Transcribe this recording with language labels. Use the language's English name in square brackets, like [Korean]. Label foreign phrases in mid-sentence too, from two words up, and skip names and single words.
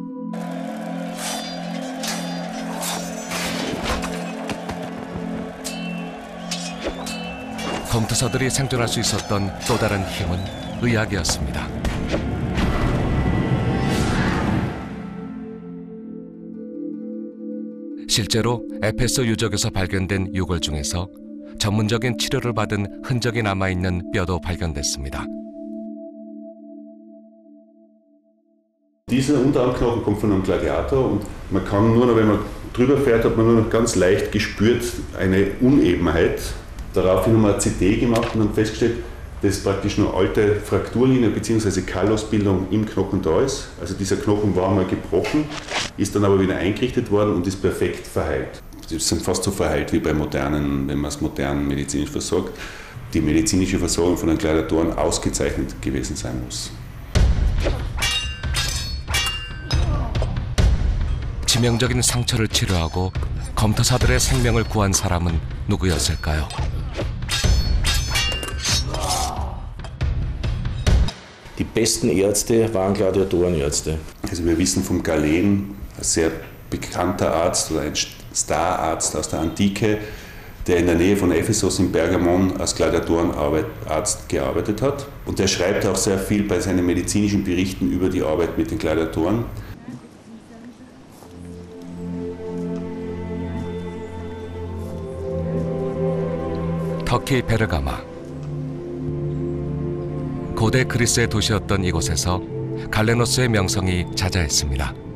[Korean] 검투사들이 생존할 수 있었던 또 다른 힘은 의학이었습니다. 실제로 에페소 유적에서 발견된 유골 중에서 전문적인 치료를 받은 흔적이 남아있는 뼈도 발견됐습니다. [German] Dieser Unterarmknochen kommt von einem Gladiator und man kann nur noch, wenn man drüber fährt, hat man nur noch ganz leicht gespürt eine Unebenheit. Daraufhin haben wir ein CT gemacht und haben festgestellt, dass praktisch noch alte Frakturlinie bzw. Kallosbildung im Knochen da ist. Also dieser Knochen war mal gebrochen, ist dann aber wieder eingerichtet worden und ist perfekt verheilt. Sie sind fast so verheilt wie bei modernen, wenn man es modern medizinisch versorgt, die medizinische Versorgung von den Gladiatoren ausgezeichnet gewesen sein muss. [Korean] 치명적인 상처를 치료하고 검투사들의 생명을 구한 사람은 누구였을까요? [German] Die besten Ärzte waren Gladiatorenärzte. Also wir wissen vom Galen, ein sehr bekannter Arzt oder ein Stararzt aus der Antike, der in der Nähe von Ephesus in Pergamon als Gladiatorenarzt gearbeitet hat. Und der schreibt auch sehr viel bei seinen medizinischen Berichten über die Arbeit mit den Gladiatoren. [Korean] 터키 베르가마. 고대 그리스의 도시였던 이곳에서 갈레노스의 명성이 자자했습니다.